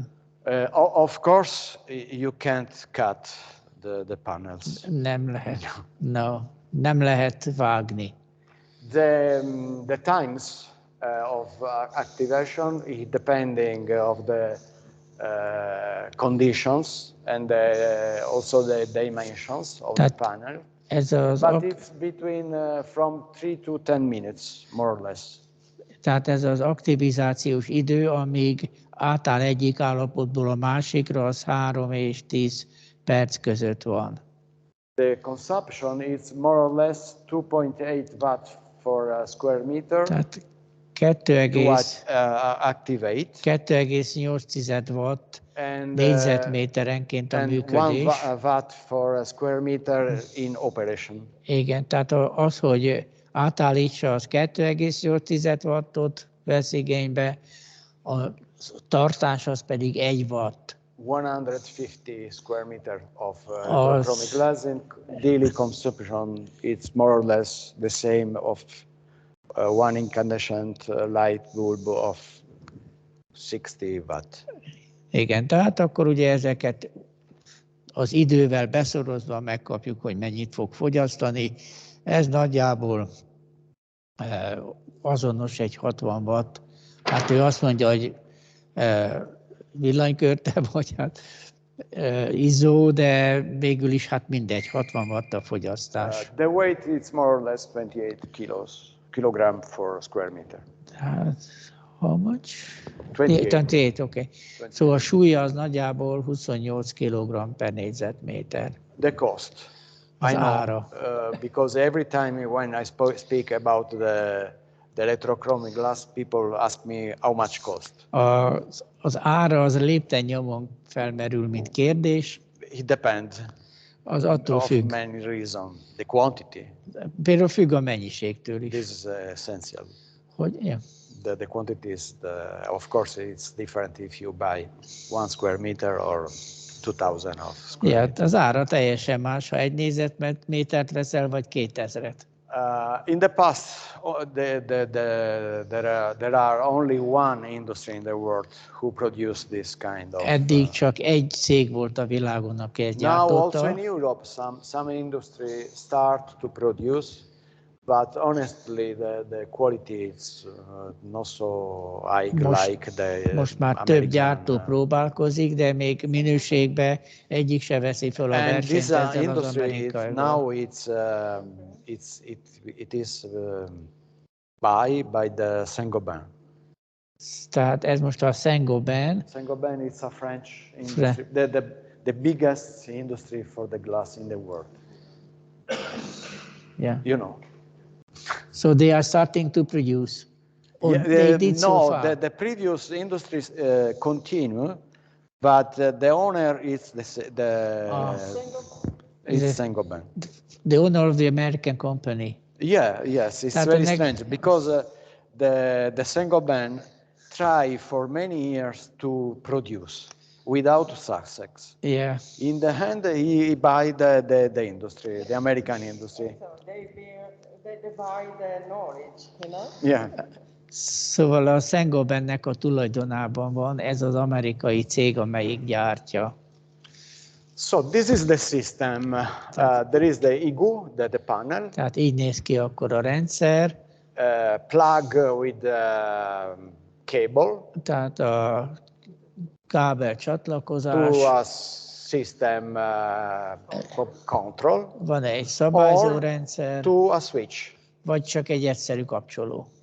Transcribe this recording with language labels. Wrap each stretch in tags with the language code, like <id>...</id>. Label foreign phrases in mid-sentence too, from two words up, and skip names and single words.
<en>Of course, you can't cut the panels.</en> <hu>Nem lehet. No, nem lehet vágni.</hu> <en>The times of activation is depending of the conditions and also the dimensions of the panel. But it's between from 3 to 10 minutes, more or less.</en> <hu>Tehát ez az aktivizációs idő, amíg átáll egyik állapotból a másikra, az 3 és 10 perc között van.</hu> <en>The consumption is more or less 2.8 watt for a square meter.</en> <hu>Tehát 2,8 watt négyzetméterenként a működés.</hu> <en>And 1 watt for a square meter in operation.</en> <hu>Igen, tehát az, hogy átállítsa, az 2,8 wattot vesz igénybe, a tartás az pedig 1 watt.</hu> <en>150 square meter of electrochromic glass in daily consumption. It's more or less the same of one incandescent light bulb of 60 watt.</en> <hu>Igen, tehát akkor ugye ezeket az idővel beszorozva megkapjuk, hogy mennyit fog fogyasztani. Ez nagyjából azonos egy 60 watt. Hát ő azt mondja, hogy villanykörte, vagy hát izzó, de végül is hát mindegy, 60 watt a fogyasztás.</hu> <en>The weight is more or less 28 kilogram for square meter. Hát, how much? 28. 28, okay.</en> <hu>Szóval a súlya az nagyjából 28 kg per négyzetméter.</hu> <en>The cost.</en> <hu>Az</hu> <en>I know,</en> <hu>ára.</hu> <en>because every time when I speak about the electrochromic glass, people ask me how much cost.</en> <hu>Az ára az lépten nyomon felmerül, mint kérdés.</hu> <en>It depends</en> <hu>Az attól</hu> <en>of</en> <hu>függ.</hu> <en>many reasons. The quantity.</en> <hu>Például függ a mennyiségtől is.</hu> <en>This is essential.</en> <hu>Hogy, yeah.</hu> <en>The quantity is, of course, it's different if you buy 1 square meter or 2000 of square</en> <hu>Ja,</hu> <en>meter.</en> <hu>az ára teljesen más, ha 1 négyzetmétert veszel, vagy 2000-et.</hu> <en>In the past, there are only one industry in the world who produced this kind of.</en> <hu>Eddig csak egy cég volt a világon, aki ezt</hu> <en>Now also</en> <hu>gyártotta.</hu> <en>in Europe, some industry start to produce, but honestly, the quality is not so high like the</en> <hu>Most már több</hu> <en>American,</en> <hu>gyártó próbálkozik, de még minőségben egyik se veszi fel a</hu> <en>and</en> <hu>versenyt</hu> <en>this</en> <hu>ezzel az</hu> <en>industry</en> <hu>amerikaival.</hu> <en>now it is by the Saint-Gobain.</en> <hu>Tehát ez most a Saint-Gobain.</hu> <en>Saint-Gobain is a French industry, the biggest industry for the glass in the world. Yeah. You know. So they are starting to produce. Or they did so far. The previous industries continue, but the owner is is Saint-Gobain. The owner of the American company. Yeah, yes, it's Tehát very strange because the Saint-Gobain try for many years to produce without success. Yeah. In the end, he buy the industry, the American industry. So they buy the knowledge, you know? Yeah.</en> <hu>Szóval a Saint-Gobainnek a tulajdonában van ez az amerikai cég, amelyik gyártja.</hu> <en>So this is the system. There is the igloo, the panel.</en> <hu>Tehát így néz ki akkor a rendszer.</hu> <en>Plug with cable.</en> <hu>Tehát a kábel csatlakozás.</hu> <en>To a system control.</en> <hu>Van egy szabályzó rendszer.</hu> <en>To a switch.</en> <hu>Vagy csak egy egyszerű kapcsoló.</hu>